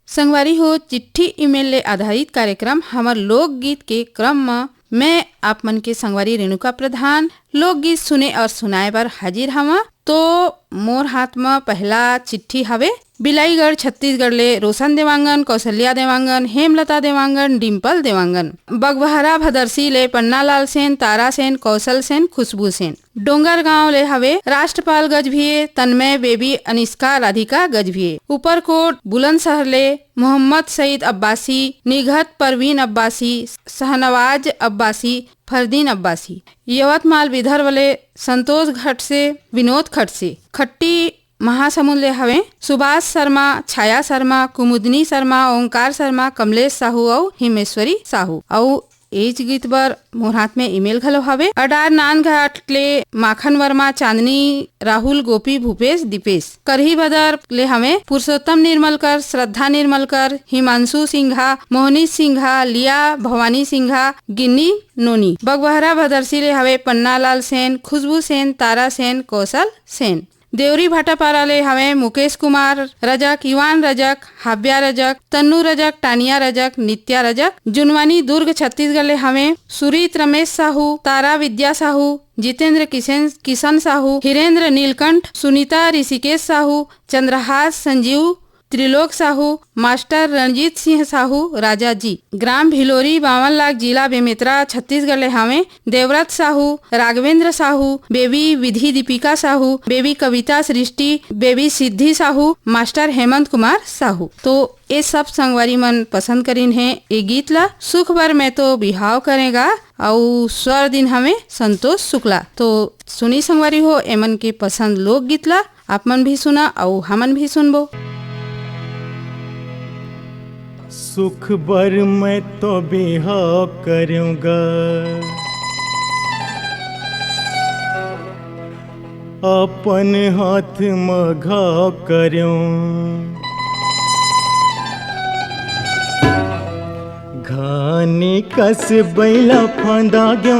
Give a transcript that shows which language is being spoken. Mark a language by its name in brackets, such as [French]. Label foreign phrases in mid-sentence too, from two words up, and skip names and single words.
[Chhattisgarhi] संगवारी हो चिट्ठी ईमेल ले आधारित कार्यक्रम हमार लोकगीत के क्रम में मैं आप मन के संगवारी रेणुका प्रधान लोकगीत सुने और सुनाए बर हाजिर हवा। तो मोर हाथ में पहला चिट्ठी हवे बिलाईगढ़ छत्तीसगढ़ ले रोशन देवांगन, कौशल्या देवांगन, हेमलता देवांगन, डिम्पल देवांगन, बगबहरा भदरसी ले पन्नालाल सेन, तारा सेन, कौशल सेन, खुशबू सेन, डोंगर गांव ले हवे राष्ट्रपाल गजभिये, तन्मय बेबी, अनिष्का राधिका गजभिये, ऊपरकोट बुलंदशहर ले मोहम्मद सईद अब्बासी, निघत परवीन अब्बासी, शहनवाज अब्बासी, फरदीन अब्बासी, यवतमाल विदर्भ ले संतोष घट से विनोद खट से, खट्टी महासमुंद ले हवे सुभाष शर्मा, छाया शर्मा, कुमुदनी शर्मा, ओंकार शर्मा, कमलेश साहू और हिमेश्वरी साहू। और एज गीत बर मोर हाथ में ईमेल घलो हवे अडार नानघाट ले माखन वर्मा, चांदनी राहुल, गोपी, भूपेश, दीपेश, करही बदर ले हमें पुरुषोत्तम निर्मलकर, श्रद्धा निर्मलकर, हिमांशु सिंघा, मोहनी सिंघा, लिया भवानी सिंघा, गिन्नी नोनी, बगबहरा भदरसी ले हवे पन्नालाल सेन, खुशबू सेन, तारा सेन, कौशल सेन, देवरी भाटापारा ले हमें मुकेश कुमार रजक, युवान रजक, हाब्या रजक, तन्नू रजक, टानिया रजक, नित्या रजक, जुनवानी दुर्ग छत्तीसगढ़ ले हमें सुरीत रमेश साहू, तारा विद्या साहू, जितेंद्र किशन साहू, हिरेंद्र नीलकंठ, सुनीता ऋषिकेश साहू, चंद्रहास संजीव, त्रिलोक साहू, मास्टर रणजीत सिंह साहू, राजा जी, ग्राम भिलोरी, 52 लाख, जिला बेमेतरा, छत्तीसगढ़ ले हमें देवव्रत साहू, राघवेंद्र साहू, बेबी विधि दीपिका साहू, बेबी कविता सृष्टि, बेबी सिद्धि साहू, मास्टर हेमंत कुमार साहू। तो ये सब संगवारी मन पसंद करीन है ये गीत ला सुख भर में तो बिहाव करेगा और स्वर दिन हमें संतोष शुक्ला। तो सुनी संगवारी हो एमन के पसंद लोक गीत ला आप मन भी सुना और हमन भी सुनबो। सुख बर मैं तो बिहाव करूँगा, अपन हाथ में घाव करूँ, घानी कस बैला फांदा ग्यों